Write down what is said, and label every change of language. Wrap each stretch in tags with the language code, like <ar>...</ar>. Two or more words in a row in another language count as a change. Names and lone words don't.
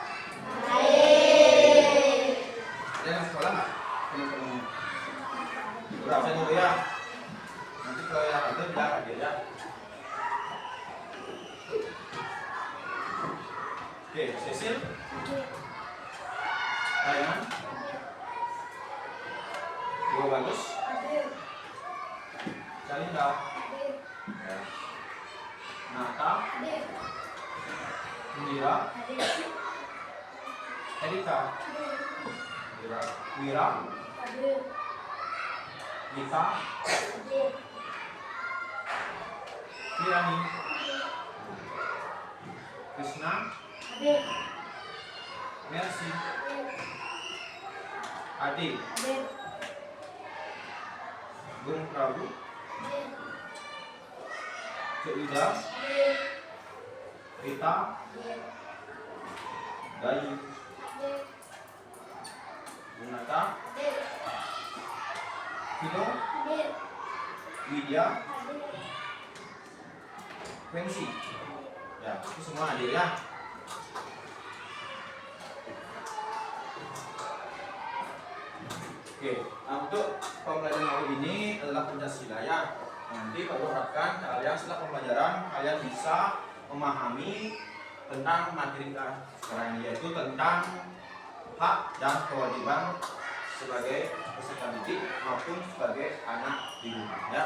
<id>Baik. Ada yang sekolah nggak? Teman-teman. Udah absen dulu ya. Nanti kalau yang ada bilang aja ya. Oke, Cecil. Rayman. Ibu Bagus. Salinda. Ya. Nata. Indira. Erika. Wira. Gita. Kirani. Krishna. Mercy. Adi. Gung Prabu. Cik Ida. Rita. Gayu. Bunata. Vino. Widya. Pensi. Ya, itu semua hadir ya. Oke, untuk pembelajaran hari ini adalah Pancasila ya. Nanti Pak harapkan kalian setelah pembelajaran kalian bisa memahami tentang materi sekarang, yaitu tentang hak dan kewajiban sebagai peserta didik maupun sebagai anak di rumah ya.</id>